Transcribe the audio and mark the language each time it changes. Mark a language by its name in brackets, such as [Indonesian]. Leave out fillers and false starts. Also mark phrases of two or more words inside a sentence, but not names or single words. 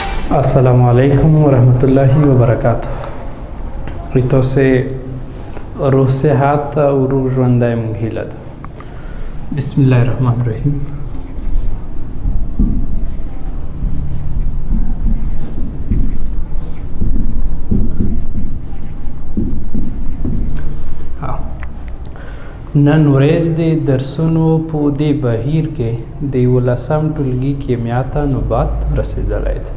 [Arabic] السلام عليكم ورحمة الله وبركاته रीतो से रूह से हाथ और रूह [Pashto] ژوندۍ مونږ هیله ده. [Arabic] بسم الله الرحمن الرحیم. [Pashto] نن ورځ د درسونو په دې بهیر کې د 11م ټولګي کیمیا ته نوبت رسیدلی ده.